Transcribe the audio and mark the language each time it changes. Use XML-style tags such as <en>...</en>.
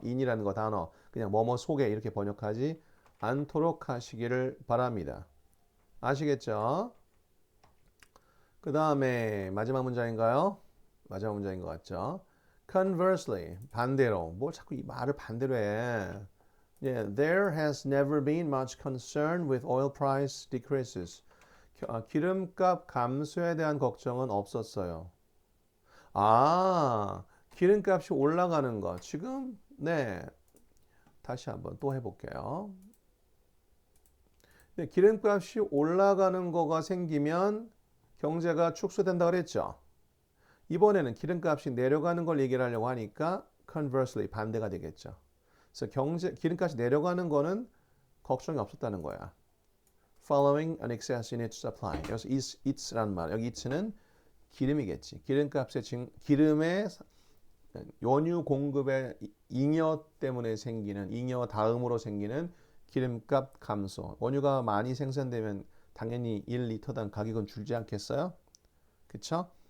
<ko>인이라는 거 단어 그냥 뭐뭐 속에 이렇게 번역하지 않도록 하시기를 바랍니다. 아시겠죠? 그 다음에 마지막 문장인가요? 마지막 문장인 것 같죠? Conversely, 반대로. 뭐 자꾸 이 말을 반대로 해.</ko> <en>Yeah, there has never been much concern with oil price decreases.</en> <ko>기름값 감소에 대한 걱정은 없었어요. 아, 기름값이 올라가는 거. 지금, 네. 다시 한번 또 해볼게요. 네, 기름값이 올라가는 거가 생기면 경제가 축소된다 그랬죠. 이번에는 기름값이 내려가는 걸 얘기를 하려고 하니까 conversely 반대가 되겠죠. 그래서 기름값이 내려가는 거는 걱정이 없었다는 거야.</ko> <en>Following an excess in its supply.</en> <ko>여기서 its란 말. 여기 its는 기름이겠지. 기름의 원유 공급의 잉여 때문에 생기는 잉여 다음으로 생기는 기름값 감소. 원유가 많이 생산되면 당연히 1리터당 가격은 줄지 않겠어요? 그쵸?</ko>